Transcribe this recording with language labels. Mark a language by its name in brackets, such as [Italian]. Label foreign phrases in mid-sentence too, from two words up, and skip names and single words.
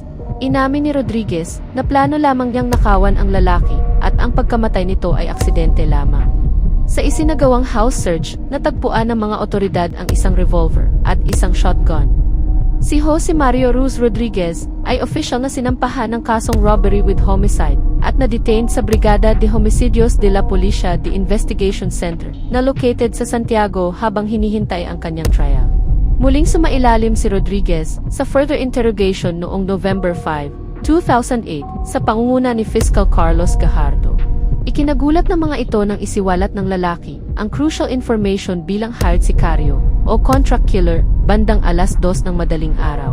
[Filipino] Inamin ni Rodriguez na plano lamang niyang nakawan ang lalaki at ang pagkamatay nito ay aksidente lamang. Sa isinagawang house search, natagpuan ng mga otoridad ang isang revolver at isang shotgun. Si Jose Mario Ruz Rodriguez ay official na sinampahan ng kasong [English] robbery with homicide [Filipino] at na-detained sa Brigada de Homicidios de la Policia de Investigation Center na located sa Santiago habang hinihintay ang kanyang trial. Muling sumailalim si Rodriguez sa [English] further interrogation [Filipino] noong November 5, 2008 sa pangunguna ni Fiscal Carlos Gajardo. Ikinagulat ng mga ito nang isiwalat ng lalaki ang [English] crucial information [Filipino] bilang hired sicario o [English] contract killer [Filipino] bandang 2:00 ng madaling araw.